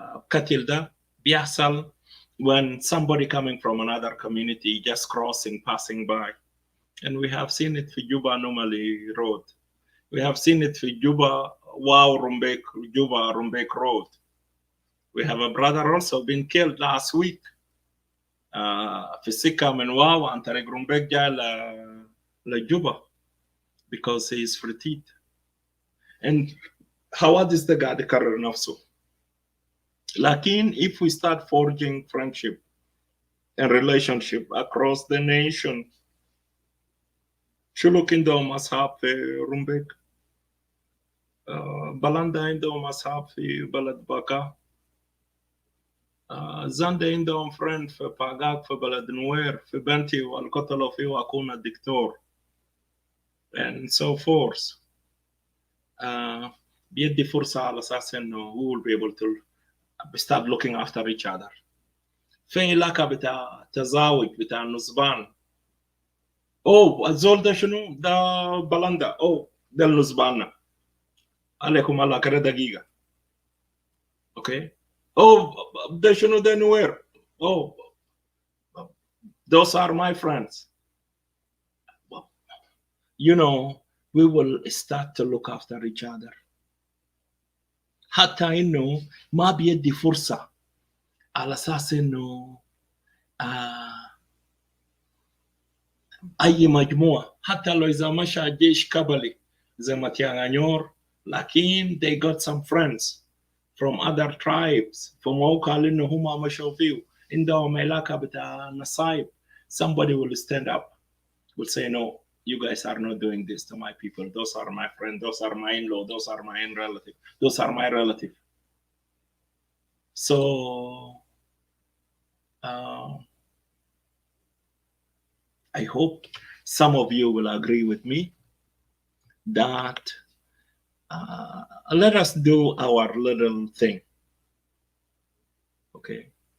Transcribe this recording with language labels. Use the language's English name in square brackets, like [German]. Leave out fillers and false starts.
[Arabic] قتل ده بيحصل [English] when somebody coming from another community just crossing, passing by. And we have seen it for Juba Anomaly Road. We have seen it for Juba, Juba Rumbek Road. We have a brother also been killed last week. [Arabic] في السكة من واو عن طريق رومبيك جاء لجوبا [English] because he is free. And [Arabic] حوادث ده قاعد يكرر نفسه. لكن [English] if we start forging friendship and relationship across the nation, [Arabic] شلوك عندهم أصحاب في رومبيك، بلاندا عندهم أصحاب في بلد باكا، زاندا عندهم فريند في باغاك في بلد نوير، في بنتي والقتلوا فيه أكون الدكتور [English] and so forth. [Arabic] بيدي فرصة على أساس إنه [English] we will be able to start looking after each other. [Arabic] في علاقة بتاع تزاوج بتاع النصبان. الزول ده شنو؟ ده بلندا. ده النصبان. عليكم الله كده دقيقة. Okay. ده شنو ده نوير. [English] Those are my friends. You know, we will start to look after each other. [Arabic] حتى إنه ما بيدي فرصة على أساس إنه أي مجموعة حتى لو إذا مشى جيش قبلي زي ما تيانغانيور، لكن [English] they got some friends from other tribes [Arabic] فموقع لأنه هم مشوا فيه عندهم علاقة بتاع نصايب. [English] Somebody will stand up, will say, no, you guys are not doing this to my people. Those are my friends. Those are my in-law. Those are my in-relative. Those are my relative. So I hope some of you will agree with me that let us do our little thing. Okay.